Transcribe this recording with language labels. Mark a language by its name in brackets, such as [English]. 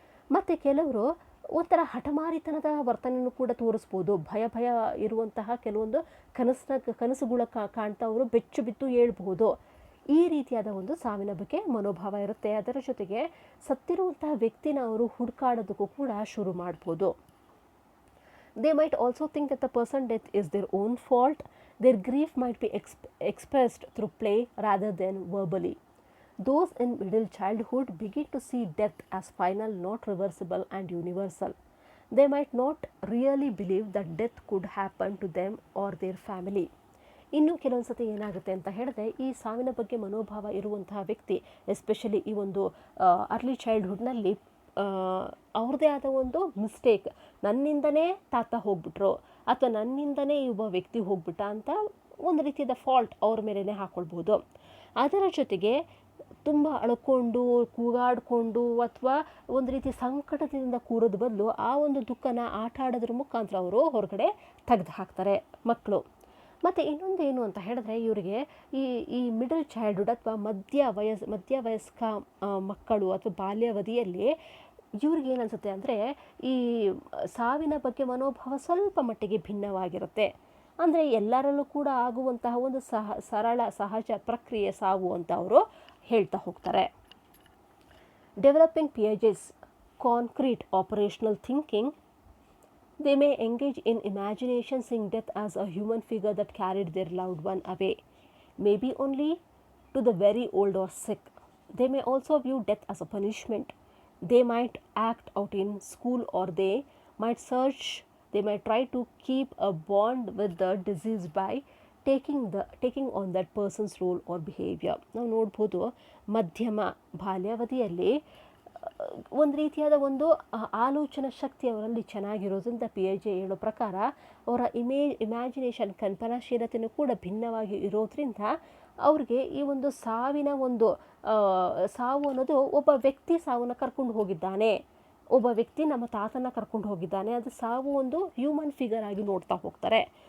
[Kannada] ಮತ್ತು ಕೆಲವರು ಒಂಥರ ಹಠಮಾರಿತನದ ವರ್ತನೆಯನ್ನು ಕೂಡ ತೋರಿಸ್ಬೋದು. ಭಯ ಇರುವಂತಹ ಕೆಲವೊಂದು ಕನಸುಗಳ ಕಾಣ್ತಾ ಅವರು ಬೆಚ್ಚು ಬಿದ್ದು ಹೇಳ್ಬೋದು. ಈ ರೀತಿಯಾದ ಒಂದು ಸಾವಿನ ಬಗ್ಗೆ ಮನೋಭಾವ ಇರುತ್ತೆ. ಅದರ ಜೊತೆಗೆ ಸತ್ತಿರುವಂತಹ ವ್ಯಕ್ತಿನ ಅವರು ಹುಡುಕಾಡೋದಕ್ಕೂ ಕೂಡ ಶುರು ಮಾಡ್ಬೋದು. [English] They might also think that the person's death is their own fault. Their grief might be expressed through play rather than verbally. Those in middle childhood begin to see death as final, not reversible and universal. They might not really believe that death could happen to them or their family. [Kannada] ಇನ್ನು ಕೆಲವೊಂದು ಸತಿ ಏನಾಗುತ್ತೆ ಅಂತ ಹೇಳಿದ್ರೆ, ಈ ಸಾವಿನ ಬಗ್ಗೆ ಮನೋಭಾವ ಇರುವಂತಹ ವ್ಯಕ್ತಿ ಎಸ್ಪೆಷಲಿ ಈ ಒಂದು ಅರ್ಲಿ ಚೈಲ್ಡ್ಹುಡ್ನಲ್ಲಿ ಅವ್ರದ್ದೇ ಆದ ಒಂದು ಮಿಸ್ಟೇಕ್, ನನ್ನಿಂದನೇ ತಾತ ಹೋಗ್ಬಿಟ್ರು ಅಥವಾ ನನ್ನಿಂದನೇ ಒಬ್ಬ ವ್ಯಕ್ತಿ ಹೋಗ್ಬಿಟ್ಟ ಅಂತ ಒಂದು ರೀತಿಯಾದ ಫಾಲ್ಟ್ ಅವ್ರ ಮೇಲೇ ಹಾಕ್ಕೊಳ್ಬೋದು. ಅದರ ಜೊತೆಗೆ ತುಂಬ ಅಳ್ಕೊಂಡು ಕೂಗಾಡಿಕೊಂಡು ಅಥವಾ ಒಂದು ರೀತಿ ಸಂಕಟದಿಂದ ಕೂರೋದು ಬದಲು ಆ ಒಂದು ದುಃಖನ ಆಟ ಆಡೋದ್ರ ಮುಖಾಂತರ ಅವರು ಹೊರಗಡೆ ತೆಗೆದು ಹಾಕ್ತಾರೆ ಮಕ್ಕಳು. ಮತ್ತು ಇನ್ನೊಂದು ಏನು ಅಂತ ಹೇಳಿದ್ರೆ, ಇವರಿಗೆ ಈ ಮಿಡಲ್ ಚೈಲ್ಡ್ಹುಡ್ ಅಥವಾ ಮಧ್ಯವಯಸ್ಕ ಮಕ್ಕಳು ಅಥವಾ ಬಾಲ್ಯಾವಧಿಯಲ್ಲಿ ಇವ್ರಿಗೆ ಏನನ್ಸುತ್ತೆ ಅಂದರೆ, ಈ ಸಾವಿನ ಬಗ್ಗೆ ಮನೋಭಾವ ಸ್ವಲ್ಪ ಮಟ್ಟಿಗೆ ಭಿನ್ನವಾಗಿರುತ್ತೆ. ಅಂದರೆ ಎಲ್ಲರಲ್ಲೂ ಕೂಡ ಆಗುವಂತಹ ಒಂದು ಸಹಜ ಪ್ರಕ್ರಿಯೆ ಸಾವು ಅಂತ ಅವರು ಹೇಳ್ತಾ ಹೋಗ್ತಾರೆ. [English] Developing Piaget's concrete operational thinking, they may engage in imagination, seeing death as a human figure that carried their loved one away, maybe only to the very old or sick. They may also view death as a punishment. They might act out in school, or they might try to keep a bond with the deceased by taking on that person's role or behavior. [Kannada] ನಾವು ನೋಡ್ಬೋದು, ಮಧ್ಯಮ ಬಾಲ್ಯಾವಧಿಯಲ್ಲಿ ಒಂದು ರೀತಿಯಾದ ಒಂದು ಆಲೋಚನಾ ಶಕ್ತಿ ಅವರಲ್ಲಿ ಚೆನ್ನಾಗಿರೋದ್ರಿಂದ ಪಿಯಾಜೆ ಹೇಳೋ ಪ್ರಕಾರ ಅವರ ಇಮ್ಯಾಜಿನೇಷನ್ ಕಲ್ಪನಾಶೀಲತೆಯೂ ಕೂಡ ಭಿನ್ನವಾಗಿ ಇರೋದ್ರಿಂದ ಅವ್ರಿಗೆ ಈ ಒಂದು ಸಾವಿನ ಒಂದು ಸಾವು ಅನ್ನೋದು ಒಬ್ಬ ವ್ಯಕ್ತಿ ಸಾವನ್ನ ಕರ್ಕೊಂಡು ಹೋಗಿದ್ದಾನೆ, ಒಬ್ಬ ವ್ಯಕ್ತಿ ನಮ್ಮ ತಾತನ ಕರ್ಕೊಂಡು ಹೋಗಿದ್ದಾನೆ, ಅದು ಸಾವು ಒಂದು ಹ್ಯೂಮನ್ ಫಿಗರ್ ಆಗಿ ನೋಡ್ತಾ ಹೋಗ್ತಾರೆ.